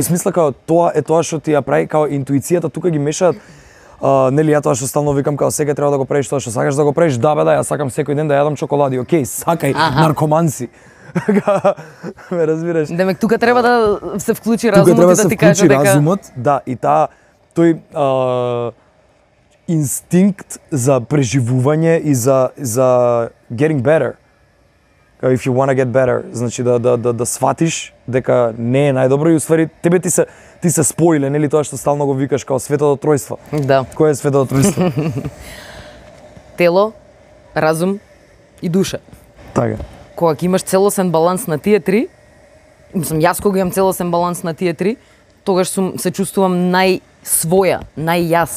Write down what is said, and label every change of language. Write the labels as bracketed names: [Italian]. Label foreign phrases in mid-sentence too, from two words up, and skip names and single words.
[Macedonian] В смисла као тоа е тоа што ти ја прави као интуицијата, тука ги мешаат нели ја тоа што стално викам као сега треба да го правиш тоа што сакаш да го правиш, да бе да, ја сакам секој ден да јадам чоколади. Океј, сакај, наркоман си. Ме разбираш? Демек тука треба да се вклучи разумот и да ти каже дека разумот, да, и тој инстинкт за преживување и за [English] getting better. If you wanna get better, [Macedonian] значи да сватиш дека не е најдобро и уствари тебе ти се споиле, нели тоа што стално го викаш као светото тројство. Да. Кој е светото тројство? Тело, разум и душа. Така. Кога ќе имаш целосен баланс на тие три, мислам јас кога имам целосен баланс на тие три, тогаш се чувствувам најсвоја, најјас.